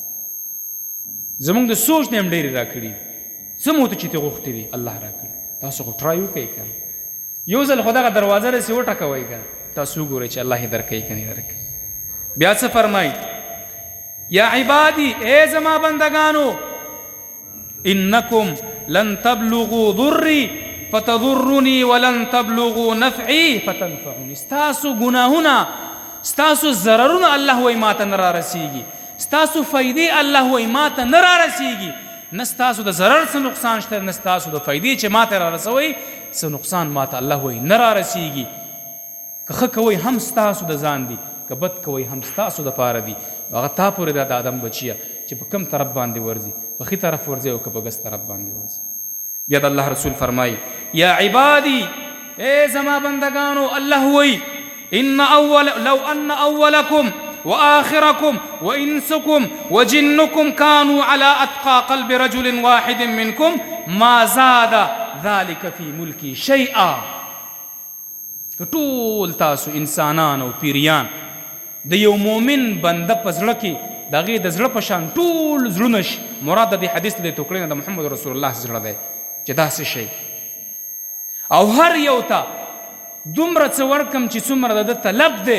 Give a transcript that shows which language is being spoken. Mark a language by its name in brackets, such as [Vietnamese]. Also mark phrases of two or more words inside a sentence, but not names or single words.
[Pashto] زمونږ د سوچ نه هم ډېرې را کړي دي، څه مو ته چې ته غوښتې دي الله را کړي. تاسو خو ټرای وکئ که یو ځل خو دغه دروازه رسې وټکوئ که تاسو وګورئ چې الله یې درکوي که نه درکوي. بیا څه فرمایي [Arabic] یا عبادي، [Pashto] ای زما بندګانو، [Arabic] انکم لن تبلغوا ضري فتضرني ولن تبلغوا نفعي فتنفعني. [Pashto] ستاسو ګناهونه، ستاسو ضررونه الله وایي ما ته نه را رسېږي، ستاسو فایدې الله وایي ما ته نه را رسېږي. نه ستاسو د ضرر څه نقصان شته، نه ستاسو د فایدې چې ما ته را رسوئ څه نقصان ما ته الله وایي نه را رسېږي. که ښه کوئ هم ستاسو د ځان دي، که بد کوئ هم ستاسو دپاره دي. هغه تا پورې ده د آدم بچیه چې په کوم طرف باندې ورځي، په ښي طرف ورځي او که په ګس طرف باندې ورځي. بیا د الله رسول فرمایي [Arabic] یا عبادي، [Pashto] ای زما بندګانو، الله وایي [Arabic] لو ان اولکم وآخركم وإنسكم وجنكم كانوا على أتقى قلب رجل واحد منكم ما زاد ذلك في ملكي شيئا. [Pashto] ټول تاسو انسانان او پیریان د یو مؤمن بنده په زړه کې د هغې د زړه په شان ټول زړونه شي. مراد د دې حدیث د ټوکړې نه د محمد رسول الله زړه دی چې داسې شی، او هر یو ته دومره څه ورکم چې څومره د ده طلب دی.